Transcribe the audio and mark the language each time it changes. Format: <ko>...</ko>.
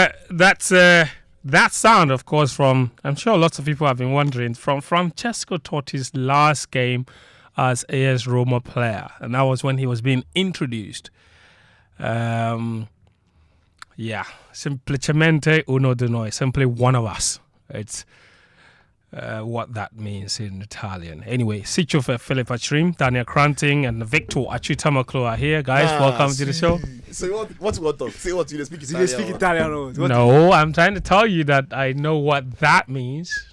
<en>That's that sound, of course, from, I'm sure lots of people have been wondering, from Francesco Totti's last game as AS Roma player. And that was when he was being introduced.</en> <it>Semplicemente uno di noi,</it> <en>simply one of us. It's what that means in Italian. Anyway, Siccio for Philip Achrim, Daniel Koranteng, and Victor Atsu Tamakloe are here. Guys, welcome to the show. So what you want to say? What you speak Italian? You speak Italian? No, I'm trying to tell you that I know what that means.</en>